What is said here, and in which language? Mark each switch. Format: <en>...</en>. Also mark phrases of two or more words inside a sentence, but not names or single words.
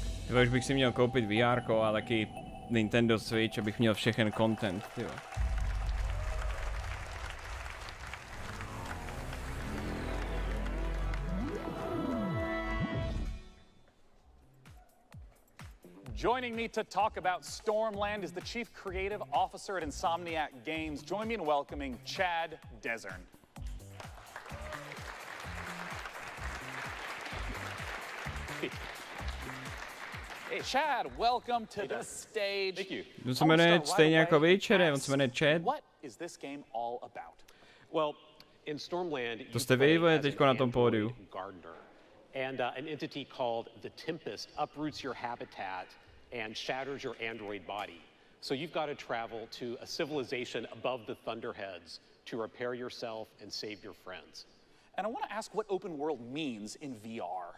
<cs>Tyvo, už bych si měl koupit VR a taky Nintendo Switch, abych měl všechen content, tyvo.</cs> <en>Joining me to talk about Stormland is the Chief Creative Officer at Insomniac Games. Join me in welcoming Chad Desern. Hey, Chad, welcome to the stage. Thank you.</en> <cs>On se jmenuje stejně jako večere, on se jmenuje Chad.</cs> <en>What is this game all about? Well, in Stormland,</en> <cs>To jste vy, teďko na tom pódiu.</cs> <en>gardener, and an entity called the Tempest uproots your habitat and shatters your android body. So you've got to travel to a civilization above the Thunderheads to repair yourself and save your friends. And I want to ask what open world means in VR.</en>